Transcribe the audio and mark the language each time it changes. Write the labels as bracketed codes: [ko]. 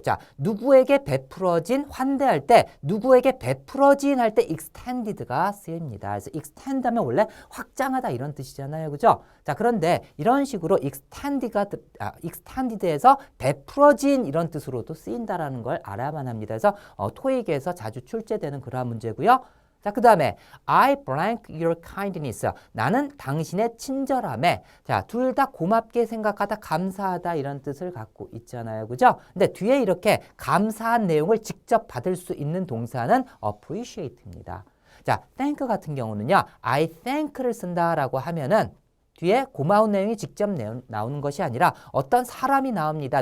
[ko] 자, 누구에게 베풀어진 환대할 때, 누구에게 베풀어진 할 때 extended가 쓰입니다. 그래서 extend 하면 원래 확장하다 이런 뜻이잖아요. 그죠? 자, 그런데 이런 식으로 extended에서 베풀어진 이런 뜻으로도 쓰인다라는 걸 알아야만 합니다. 그래서 토익에서 자주 출제되는 그러한 문제고요. 자, 그 다음에 [en] I blank your kindness. [ko] 나는 당신의 친절함에. 자, 둘 다 고맙게 생각하다, 감사하다 이런 뜻을 갖고 있잖아요. 그죠? 근데 뒤에 이렇게 감사한 내용을 직접 받을 수 있는 동사는 appreciate입니다. 자, thank 같은 경우는요. I thank를 쓴다라고 하면은 뒤에 고마운 내용이 직접 나오는 것이 아니라 어떤 사람이 나옵니다.